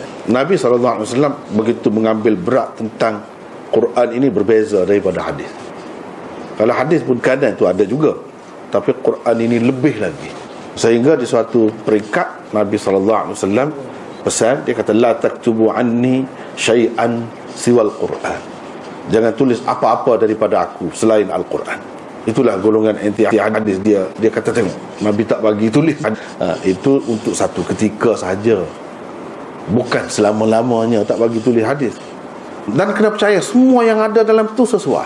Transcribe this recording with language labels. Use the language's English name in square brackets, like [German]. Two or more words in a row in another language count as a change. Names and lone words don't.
[Malay] Nabi SAW begitu mengambil berat tentang Quran ini, berbeza daripada hadis. Kalau hadis pun kadang itu ada juga, tapi Quran ini lebih lagi. Sehingga di suatu peringkat Nabi SAW pesan, dia kata, [Arabic] لا تكتبوا عني شيئا سوى القرآن. [Malay] Jangan tulis apa-apa daripada aku selain Al-Quran. Itulah golongan anti hadis dia. Dia kata, tengok, Nabi tak bagi tulis. Itu untuk satu ketika sahaja, bukan selama-lamanya tak bagi tulis hadis. Dan kena percaya semua yang ada dalam itu sesuai.